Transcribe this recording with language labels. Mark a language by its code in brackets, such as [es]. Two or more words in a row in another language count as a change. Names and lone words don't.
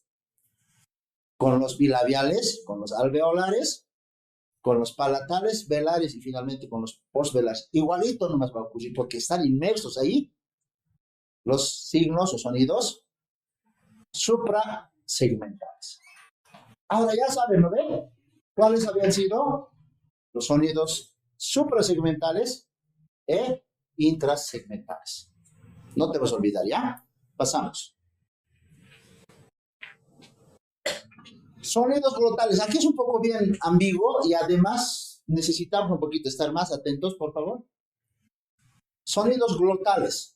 [es] Con los bilabiales, con los alveolares, con los palatales, velares y finalmente con los postvelares. Igualito nomás va a ocurrir porque están inmersos ahí los signos o sonidos suprasegmentales. Ahora ya saben, ¿no ven? ¿Cuáles habían sido los sonidos suprasegmentales e intrasegmentales? No te vas a olvidar, ¿ya? Pasamos. Sonidos glotales. Aquí es un poco bien ambiguo y además necesitamos un poquito estar más atentos, por favor. Sonidos glotales.